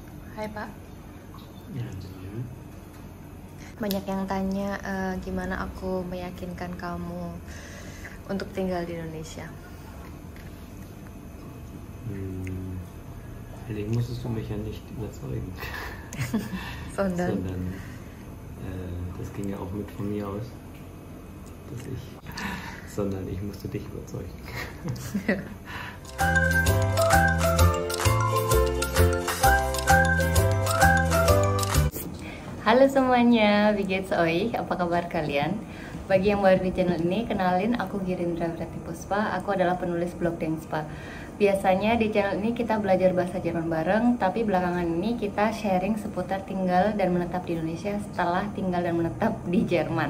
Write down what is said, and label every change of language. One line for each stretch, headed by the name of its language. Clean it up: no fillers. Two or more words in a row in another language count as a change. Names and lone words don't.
Indonesian: Hai Pak. Ya. Banyak yang tanya gimana aku meyakinkan kamu untuk tinggal di Indonesia.
German: Eigentlich musstest du mich ja nicht überzeugen. Sondern Das ging ja auch mit von mir aus, sondern ich musste dich überzeugen.
Indonesian: Halo semuanya,
German: wie geht's euch?
Indonesian: Apa kabar kalian? Bagi yang baru di channel ini, kenalin aku Girindra Puspa. Aku adalah penulis blog Dengspa. Biasanya di channel ini kita belajar bahasa Jerman bareng, tapi belakangan ini kita sharing seputar tinggal dan menetap di Indonesia setelah tinggal dan menetap di Jerman.